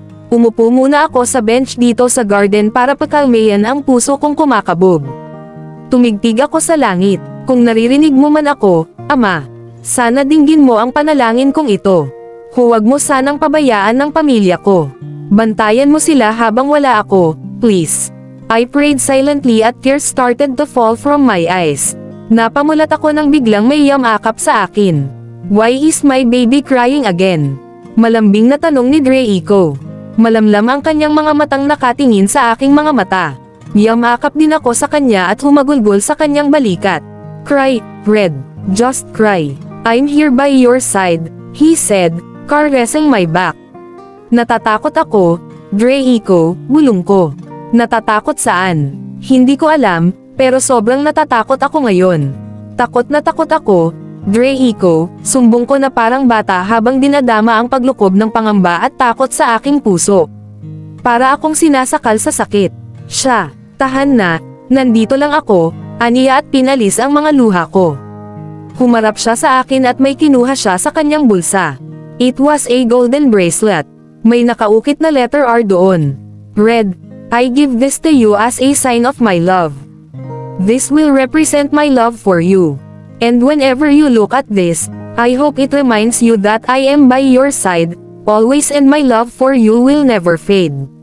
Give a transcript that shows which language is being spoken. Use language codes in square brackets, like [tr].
[tl] Umupo muna ako sa bench dito sa garden para pakalmayan ang puso kong kumakabog. Tumigtig ako sa langit. Kung naririnig mo man ako, Ama, sana dinggin mo ang panalangin kong ito. Huwag mo sanang pabayaan ng pamilya ko. Bantayan mo sila habang wala ako, please. [en] I prayed silently at tears started to fall from my eyes. [tl] Napamulat ako nang biglang may yamakap sa akin. [en] Why is my baby crying again? [tl] Malambing na tanong ni Draco. Malamlam ang kanyang mga matang nakatingin sa aking mga mata. Yamakap din ako sa kanya at humagulgol sa kanyang balikat. [en] Cry, Red. Just cry. I'm here by your side, he said, caressing my back. [tl] Natatakot ako, Draco, bulong ko. Natatakot saan? Hindi ko alam, pero sobrang natatakot ako ngayon. Takot na takot ako, Draco, sumbong ko na parang bata habang dinadama ang paglukob ng pangamba at takot sa aking puso. Para akong sinasakal sa sakit. Siya, tahan na, nandito lang ako, aniya at pinalis ang mga luha ko. Humarap siya sa akin at may kinuha siya sa kanyang bulsa. [en] It was a golden bracelet. [tl] May nakaukit na letter R doon. [en] Red, I give this to you as a sign of my love. This will represent my love for you. And whenever you look at this, I hope it reminds you that I am by your side, always, and my love for you will never fade.